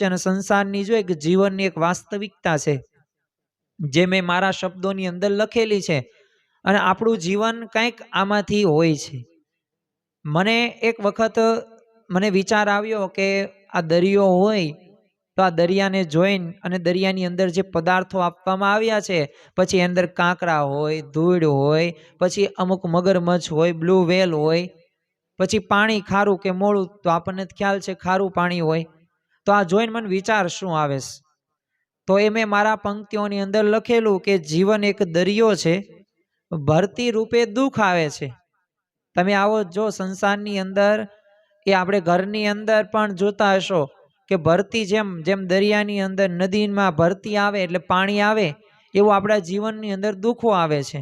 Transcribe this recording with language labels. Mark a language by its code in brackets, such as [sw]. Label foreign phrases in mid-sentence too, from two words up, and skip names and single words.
[gu] અને સંસારની જો એક જીવનની એક વાસ્તવિકતા છે જે મેં મારા શબ્દોની અંદર લખેલી છે અને આપણું જીવન કંઈક આમાંથી હોય છે। મને એક વખત મને વિચાર આવ્યો કે આ દરિયો હોય તો આ દરિયાને જોઈને અને દરિયાની અંદર જે પદાર્થો આપવામાં આવ્યા છે, પછી અંદર કાંકરા હોય, ધૂળ હોય, પછી અમુક મગરમચ્છ હોય, [en] blue whale [gu] હોય, પછી પાણી ખારું કે મોળું, તો આપણને ખ્યાલ છે ખારું પાણી હોય। તો આ જોઈને મને વિચાર શું આવે છે? તો એ મેં મારા પંક્તિઓની અંદર લખેલું કે જીવન એક દરિયો છે, ભરતી રૂપે દુઃખ આવે છે. તમે આવો જો સંસારની અંદર, એ આપણે ઘરની અંદર પણ જોતા હશો કે ભરતી જેમ જેમ દરિયાની અંદર નદીમાં ભરતી આવે એટલે પાણી આવે, એવું આપણા જીવનની અંદર દુઃખો આવે છે.